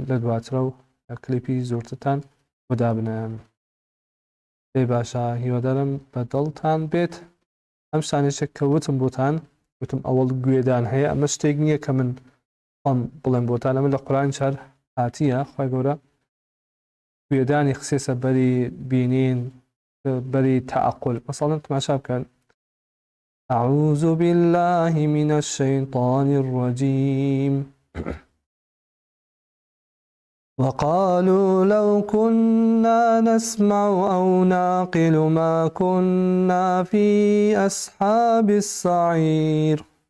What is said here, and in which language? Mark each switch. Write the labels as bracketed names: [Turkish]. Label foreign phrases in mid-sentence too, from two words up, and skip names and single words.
[Central Kurdish] لە دواترە و کلیپی زۆرتتان بۆدا بنێم پێی باشە هیوادارم بەدڵتان بێت ئەم شتانێک کە وتم بۆتان وتم ئەوەڵ گوێدان هەیە ئەمە شتێک نییە کە من خۆم بڵێم بۆتان ئەمە لە قورئان شار هاتیە خۆی گەورە گوێدانی خسێسە بەری بینین بەری تەعەقل مەسەڵەن تماشا بکەن [Arabic] أعوذ بالله من الشيطان الرجيم وقالوا لو كنا نسمع أو نعقل ما كنا في أصحاب السعير